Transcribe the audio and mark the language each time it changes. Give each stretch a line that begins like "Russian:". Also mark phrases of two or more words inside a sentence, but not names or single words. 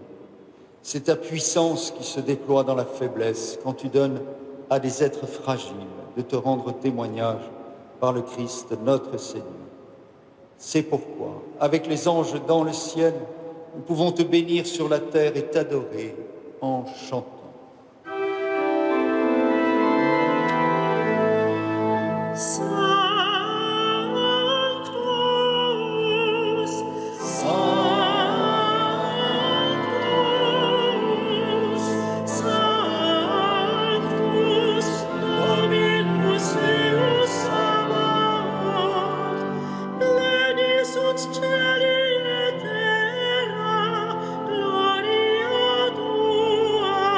French: C'est ta puissance qui se déploie dans la faiblesse quand tu donnes à des êtres fragiles de te rendre témoignage par le Christ notre Seigneur. C'est pourquoi, avec les anges dans le ciel, nous pouvons te bénir sur la terre et t'adorer en chantant.
Latin: Sanctus, Sanctus, Sanctus, Dominus Deus Sabaoth, pleni sunt celi et terra, gloria tua.